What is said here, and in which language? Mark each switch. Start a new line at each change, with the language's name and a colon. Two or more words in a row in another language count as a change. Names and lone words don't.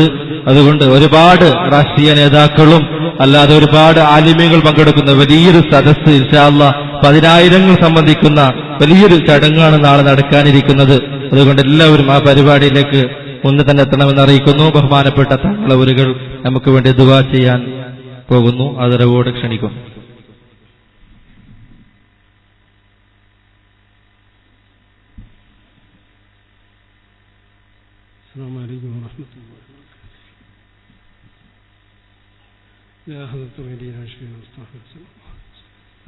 Malayalam: അതുകൊണ്ട് ഒരുപാട് രാഷ്ട്രീയ നേതാക്കളും അല്ലാതെ ഒരുപാട് ആലിമീങ്ങൾ പങ്കെടുക്കുന്ന വലിയൊരു സദസ്സ്
Arabic: إن شاء الله
Malayalam: 10,000 സംബന്ധിക്കുന്ന വലിയൊരു ചടങ്ങാണ് നാളെ നടക്കാനിരിക്കുന്നത്. അതുകൊണ്ട് എല്ലാവരും ആ പരിപാടിയിലേക്ക് മുന്നേ തന്നെ എത്തണമെന്ന് അറിയിക്കുന്നു. ബഹുമാനപ്പെട്ട തങ്ങളവരുകൾ നമുക്ക് വേണ്ടി ദുആ ചെയ്യാൻ പോകുന്നു. ആദരവോടെ ക്ഷണിക്കും.
Arabic: السلام عليكم ورحمة الله وبركاته. يا حضرة الغدير عشقين مصطفى صلى الله عليه وسلم.